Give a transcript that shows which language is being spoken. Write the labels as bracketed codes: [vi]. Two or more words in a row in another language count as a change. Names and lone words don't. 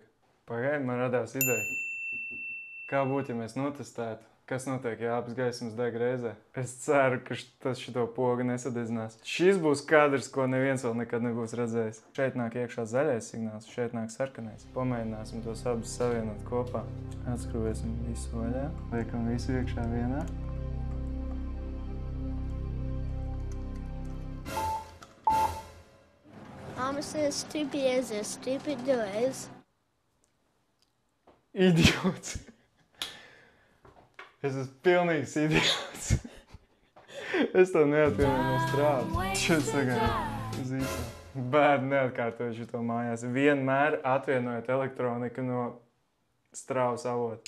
[lv] Pagaidi, man radās ideja. Kā būtu, ja mēs notestētu, kas notiek, ja abas gaismas deg reizē? Es ceru, ka tas šito pogu nesadedzinās. Šis būs kadrs, ko neviens vēl nekad nebūs redzējis. Šeit nāk iekšā zaļais signāls, šeit nāk sarkanais. Pamēģināsim tos abus savienot kopā. Atskrūvēsim visu vaļā. Liekam visu iekšā vienā. [en] Mama says stupid is as stupid does. [lv] Idiots. Es esmu pilnīgs idiots. Es to neatvienoju no strādes. Šeit sagaidu uz īsā. Bērni neatkārtoju šito mājās. Vienmēr atvienojot elektroniku no strāvas avota.